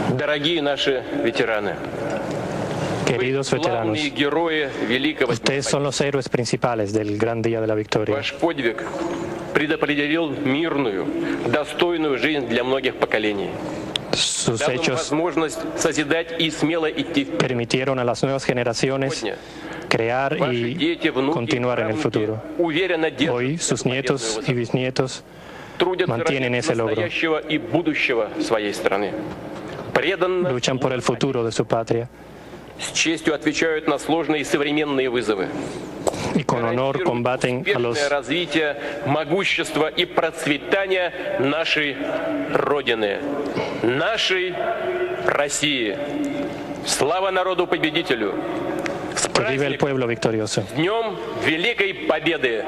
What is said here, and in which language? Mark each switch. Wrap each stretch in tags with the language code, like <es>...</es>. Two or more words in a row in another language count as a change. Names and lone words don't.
<ru>Дорогие наши ветераны.</ru> <es>Queridos veteranos, ustedes son los héroes principales del gran día de la victoria.</es> <ru>Ваш подвиг предопределил мирную, достойную жизнь для многих поколений.</ru> <es>Sus hechos permitieron a las nuevas generaciones crear y continuar en el futuro. Hoy sus nietos y bisnietos mantienen ese logro. Luchan por el futuro de su patria. Y con honor combaten a los</es> <ru>могущество и процветание нашей Родины, нашей России. Слава народу-победителю!</ru> <es>Que vive el pueblo victorioso.</es> <ru>Днем Великой Победы!</ru>